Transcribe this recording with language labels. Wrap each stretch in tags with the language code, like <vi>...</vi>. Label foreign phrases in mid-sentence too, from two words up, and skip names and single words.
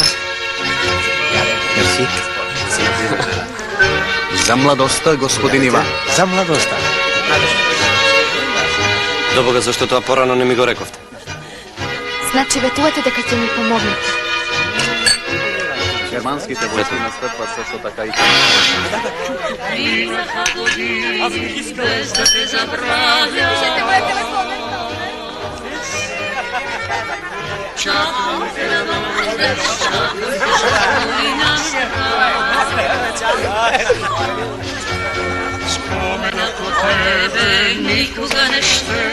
<mk>Мерси. За младоста, господин Иван. За младоста. Добога, зашто тоа порано не ми го рековте? Значи ветувате дека ќе ми помогнете.</mk> <bg>Германските войски настъпват също така и Аз бих искал да те забравя. Чакам те да дойдеш, чакам и споменът от тебе никога не ще.</bg>